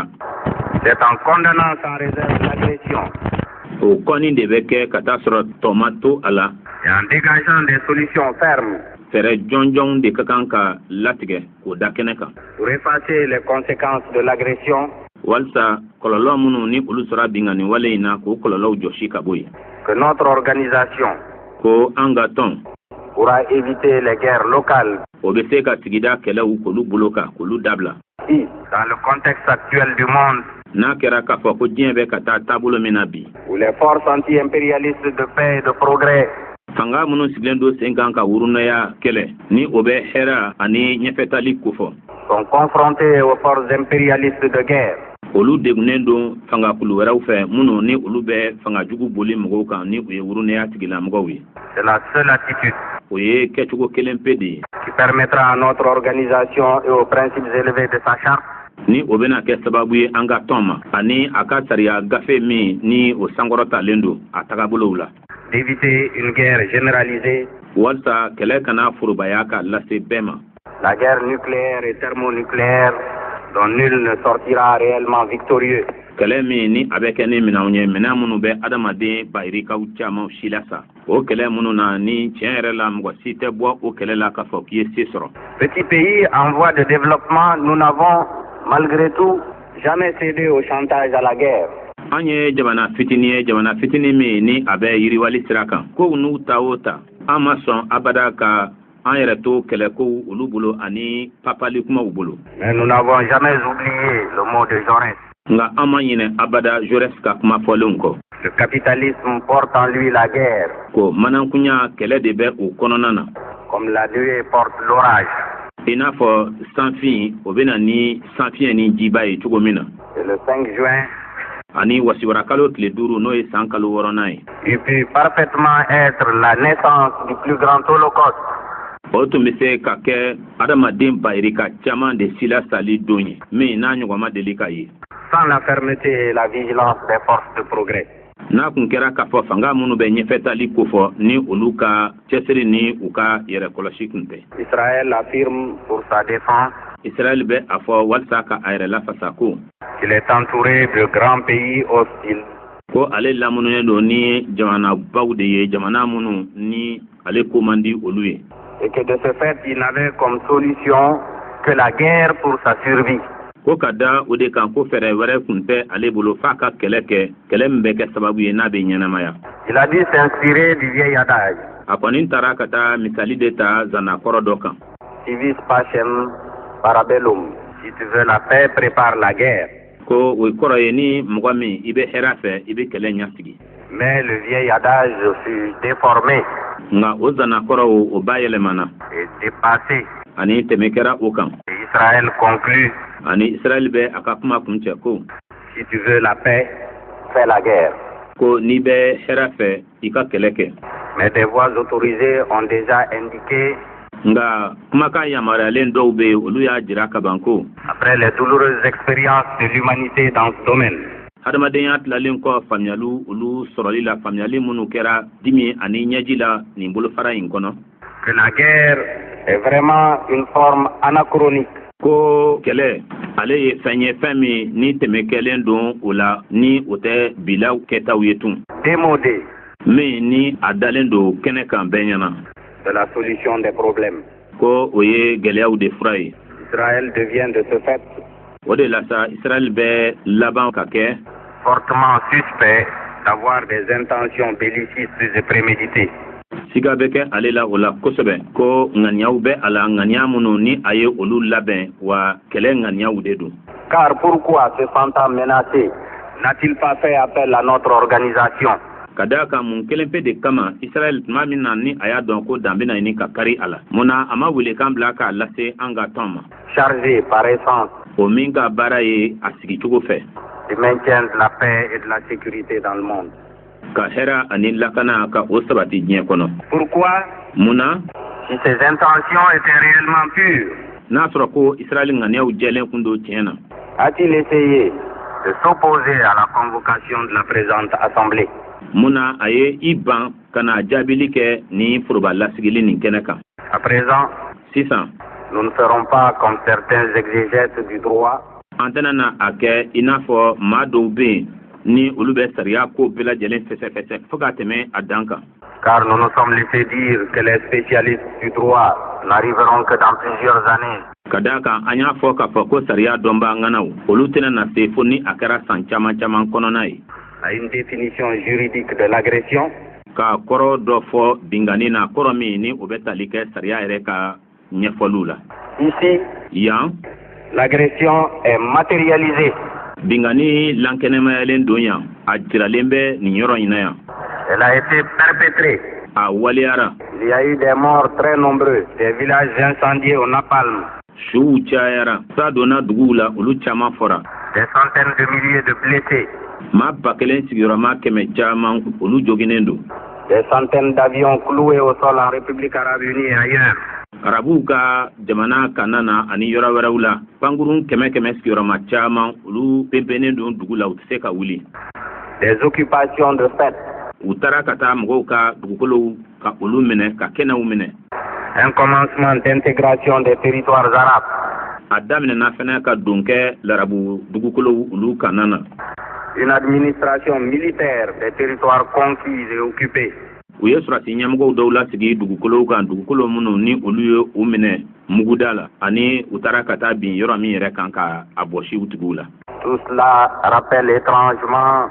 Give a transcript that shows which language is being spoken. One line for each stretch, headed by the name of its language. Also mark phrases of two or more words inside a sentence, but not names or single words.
French: C'est en condamnant sans réserve l'agression.
Bambara: o kɔni de bɛ kɛ ka taa sɔrɔ tɔma to a la.
French: Et en dégageant des solutions fermes.
Bambara: fɛɛrɛ jɔnjɔn de ka kan ka latigɛ k'o da kɛnɛ kan.
French: Pour effacer les conséquences de l'agression.
Bambara: walisa kɔlɔlɔ minnu ni olu sɔrɔ binganiwale in na k'o kɔlɔlɔw jɔsi ka bɔ yen.
French: Que notre organisation.
Bambara: ko an ka tɔn.
French: pourra éviter les guerres locales.
Bambara: o bɛ se ka sigida kɛlɛw k'olu bolo kan k'olu dabila.
French: Si, dans le contexte actuel du monde.
Bambara: n'a kɛra k'a fɔ ko diɲɛ bɛ ka taa taabolo min na bi.
French: Où les forces anti-impérialistes de paix et de progrès.
Bambara: fanga minnu sigilen do sen kan ka wurunaya kɛlɛ ni o bɛ hɛrɛ ani ɲɛfɛtali kofɔ.
French: sont confrontés aux forces impérialistes de guerre.
Bambara: olu degunnen don fangakulu wɛrɛw fɛ minnu ni olu bɛ fangajugu boli mɔgɔw kan ni o ye wurunaya tigilamɔgɔw ye.
French: C'est la seule attitude.
Bambara: o ye kɛcogo kelen pe de ye.
French: qui permettra à notre organisation et aux principes élevés de sa charte.
Bambara: ni o bɛna kɛ sababu ye an ka tɔn ma ani a ka sariya gafe min ni o sankɔrɔtalen don a tagabolow la.
French: d'éviter une guerre généralisée.
Bambara: walasa kɛlɛ kana forobaya ka lase bɛɛ ma.
French: La guerre nucléaire et thermonucléaire dont nul ne sortira réellement victorieux.
Bambara: kɛlɛ min ni a bɛ kɛ ni minɛnw ye minɛn minnu bɛ adamaden bayirikaw caman si la sa. o kɛlɛ minnu na ni tiɲɛ yɛrɛ la mɔgɔ si tɛ bɔ o kɛlɛ la k'a fɔ k'i ye se sɔrɔ.
French: Petit pays en voie de développement, nous n'avons malgré tout jamais cédé au chantage à la guerre.
Bambara: an ye jamana fitinin min ni a bɛ yiriwali sira kan kow n'u ta o ta an ma sɔn abada ka an yɛrɛ to kɛlɛkow olu bolo ani papali kumaw bolo.
French: Mais nous n'avons jamais oublié le mot de Jaurès.
Bambara: nka an ma ɲinɛ abada Jaurès ka kuma fɔlenw kɔ.
French: Le capitalisme porte en lui la guerre.
Bambara: ko manankunya kɛlɛ de bɛ o kɔnɔna na.
French: Comme la nuée porte l'orage.
Bambara: i n'a fɔ sanfin o bɛ na ni sanfiɲɛ ni jiba ye cogo min na.
French: Et le 5 juin.
Bambara: ani wasiwara kalo tile 5 n'o ye san kalo 6nan ye.
French: Il peut parfaitement être la naissance du plus grand holocauste.
Bambara: o tun bɛ se ka kɛ adamaden bayirika caman de sila sali don ye min n'a ɲɔgɔn ma deli ka ye.
French: Sans la fermeté et la vigilance des forces de progrès.
Bambara: n'a kun kɛra k'a fɔ fanga minnu bɛ ɲɛfɛtali ko fɔ ni olu ka cɛsiri ni u ka yɛrɛkɔlɔsi kun tɛ.
French: Israël affirme pour sa défense
Bambara: Israël bɛ a fɔ walasa ka a yɛrɛ lafasa ko
French: qu'il est entouré de grands pays hostiles.
Bambara: Ko ale lamununen don ni jamanabaw de ye, jamana minnu ni ale ko man di olu ye.
French: Et que de ce fait, il n'avait comme solution que la guerre pour sa survie.
Bambara: Ko ka da o de kan ko fɛrɛ wɛrɛ kun tɛ ale bolo f'a ka kɛlɛ kɛ, kɛlɛ min bɛ kɛ sababu ye n'a bɛ ɲɛnamaya.
French: Il a dû s'inspirer du vieil adage.
Bambara: A kɔni taara ka taa misali de ta zanakɔrɔ dɔ kan.
Latin: Si vis pacem para bellum.
French: Si tu veux la paix, prépare la guerre.
Bambara: Ko o kɔrɔ ye ni mɔgɔ min i bɛ hɛrɛ fɛ i bɛ kɛlɛ ɲɛsigi.
French: Mais le vieil adage fut déformé.
Bambara: Nka o zanakɔrɔ o bayɛlɛmana.
French: Et dépassé.
Bambara: Ani tɛmɛ kɛra o kan.
French: Israël conclut.
Bambara: Ani Israël bɛ a ka kuma kun cɛ ko.
French: Si tu veux la paix, fais la guerre.
Bambara: Ko n'i bɛ hɛrɛ fɛ i ka kɛlɛ kɛ.
French: Mais des voix autorisées ont déjà indiqué.
Bambara: Nga kumakan yamaruyalen dɔw bɛ olu y'a jira ka ban ko.
French: Après les douloureuses expériences de l'humanité dans ce domaine.
Bambara: Hadamadenya tilalen kɔ faamuyali olu sɔrɔli la, faamuyali minnu kɛra dimi ani ɲɛji la nin bolofara in kɔnɔ.
French: Que la guerre est vraiment une forme anachronique.
Bambara: Ko kɛlɛ ale ye fɛn ye fɛn min ni tɛmɛ kɛlen don o la ni o tɛ bilaw kɛtaw ye tun.
French: Démodé.
Bambara: Min ni a dalen don kɛnɛ kan bɛɛ ɲɛna.
French: De la solution des problèmes.
Bambara: Ko o ye gɛlɛyaw de fura ye.
French: Israël devient de ce fait.
Bambara: O de la sa Israël bɛ laban ka kɛ.
French: Fortement suspect d'avoir des intentions bellicistes et préméditées.
Bambara: Siga bɛ kɛ ale la o la kosɛbɛ ko ŋaniyaw bɛ a la, ŋaniya minnu ni a ye olu labɛn wa kɛlɛ ŋaniyaw de don.
French: Car pourquoi se sentant menacé n'a-t-il pas fait appel à notre organisation?
Bambara: Ka da kan mun kelen pe de kama Israël tuma min na ni a y'a dɔn ko dan bɛna ɲini ka kari a la. Munna a ma wele kan bila k'a lase an ka tɔn ma.
French: Chargé par essence.
Bambara: O min ka baara ye a sigicogo fɛ.
French: Du maintien de la paix et de la sécurité dans le monde.
Bambara: Ka hɛrɛ ani lakana ka o sabati diɲɛ kɔnɔ.
French: Pourquoi?
Bambara: Munna?
French: Si ses intentions étaient réellement pures.
Bambara: N'a sɔrɔ ko Israël ŋaniyaw jɛlen kun don tiɲɛ na.
French: A-t-il essayé de s'opposer à la convocation de la présente assemblée?
Bambara: Munna a ye i ban ka na jaabili kɛ ni foroba lasigili nin kɛnɛ kan.
French: À présent,
Bambara: sisan,
French: nous ne ferons pas comme certains exégètes du droit.
Bambara: An tɛna na a kɛ i n'a fɔ maa dɔw bɛ yen ni olu bɛ sariya ko bɛɛ lajɛlen fɛsɛfɛsɛ fo ka tɛmɛ a dan kan.
French: Car nous nous sommes laissés dire que les spécialistes du droit n'arriveront que dans plusieurs années.
Bambara: Ka da kan an y'a fɔ k'a fɔ ko sariya dɔnba ŋanaw olu tɛna na se fo ni a kɛra san caman caman kɔnɔna ye.
French: À une définition juridique de l'agression.
Bambara: Ka kɔrɔ dɔ fɔ bingani na kɔrɔ min ni o bɛ tali kɛ sariya yɛrɛ ka ɲɛfɔliw la.
French: Ici,
Bambara: yan,
French: l'agression est matérialisée.
Bambara: Bingani lankɛnɛmayalen don yan, a jiralen bɛ nin yɔrɔ in na yan.
French: Elle a été perpétrée.
Bambara: A waliyara.
French: Il y a eu des morts très nombreux, des villages incendiés au napalm.
Bambara: Suw cayara, sa donna duguw la olu caman fɔra.
French: Des centaines de milliers de blessés.
Bambara: Maa ba kelen sigiyɔrɔma kɛmɛ caman olu joginen don.
French: Des centaines d'avions cloués au sol en République arabe unie et ailleurs.
Bambara: Arabuw ka jamana kanna na ani yɔrɔ wɛrɛw la, pankurun kɛmɛ kɛmɛ sigiyɔrɔma caman olu pepenen don dugu la u tɛ se ka wuli.
French: Des occupations de fait.
Bambara: U taara ka taa mɔgɔw ka dugukolow ka olu minɛ ka kɛnɛw minɛ.
French: Un commencement d'intégration des territoires arabes.
Bambara: A daminɛna fɛnɛ ka don kɛ larabu dugukolow olu kanna na.
French: Une administration militaire des territoires conquis et occupés.
Bambara: U ye surasi ɲɛmɔgɔw dɔw lasigi dugukolow kan, dugukolo minnu ni olu ye u minɛ muguda la ani u taara ka taa bin yɔrɔ min yɛrɛ kan ka a bɔsi u tigiw la.
French: Tout cela rappelle étrangement.